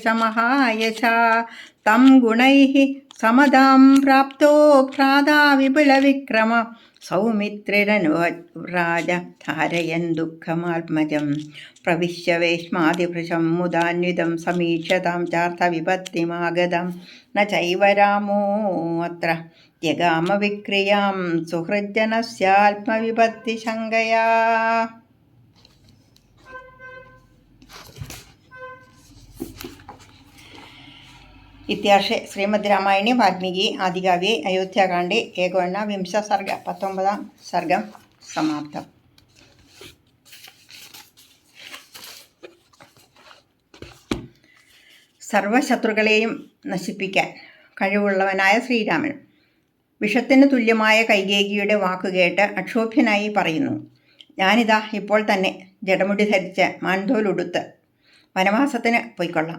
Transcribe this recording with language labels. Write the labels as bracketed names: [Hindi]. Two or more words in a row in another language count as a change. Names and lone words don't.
[Sanskrit] മഹായശാ തം ഗുണൈഃ സമതാം പ്രാപ്തോ ഭ്രാതാ വിപുലവിക്രമ സൗമിത്രിരനുരാജ ധാരയൻ ദുഃഖമാത്മജം പ്രവിശ്യ വേശ്മാതിഭൃശം മുദാന്വിതം സമീക്ഷ്യതാം ചാർത്ഥവിപത്തിമാഗതം ന ചൈവ രാമോ അത്ര ത്യഗാമവിക്രിയാം സുഹൃജ്ജനസ്യാത്മവിപത്തിശങ്കയാ. इत्यार्षे श्रीमद् रामायणे वाल्मीकि आदिकाव्ये अयोध्याकाण्डे एकोनविंश सर्ग 19 सर्गं समाप्तम्. [Malayalam] സർവശത്രുക്കളെയും നശിപ്പിക്കാൻ കഴിവുള്ളവനായ ശ്രീരാമൻ വിഷത്തിന് തുല്യമായ കൈകേയിയുടെ വാക്കുകേട്ട് അക്ഷോഭ്യനായി പറയുന്നു: ഞാനിതാ ഇപ്പോൾ തന്നെ ജടമുടി ധരിച്ച് മാൻതോലുടുത്ത് വനവാസത്തിന് പോയിക്കൊള്ളാം.